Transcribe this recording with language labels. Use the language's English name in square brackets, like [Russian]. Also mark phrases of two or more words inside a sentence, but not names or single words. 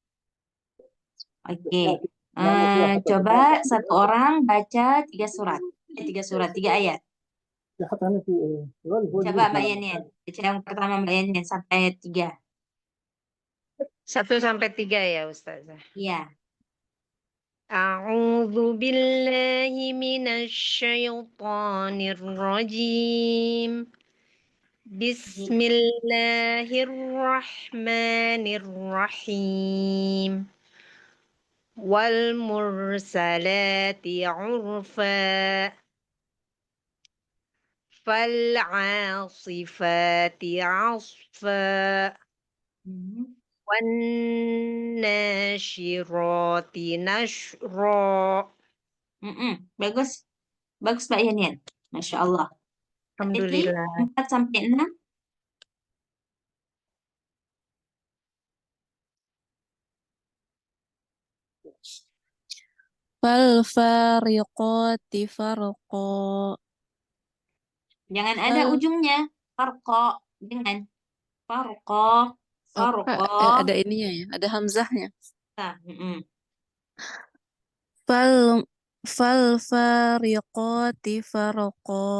[Indonesian] Oke. Coba satu orang baca 3 surat. 3 ayat. Coba Mbak Yanin. Baca yang pertama Mbak Yanin sampai ayat 3. 1 sampai 3 ya Ustazah. Iya. [Arabic] أعوذ بالله من الشيطان الرجيم. بسم الله الرحمن الرحيم. والمرسلات عرفا. فالعاصفات عصفا. والناشرات نشرا. [Indonesian] Bagus. Bagus Mbak Yanin. Masya Allah. Alhamdulillah. 4 sampai 6. [Arabic] فالفارقات فرقا. [Indonesian] Jangan ada ujungnya. Farqa. Jangan. Farqa. Ada ininya ya, ada hamzahnya. Nah, [Arabic] فالفارقات فرقا.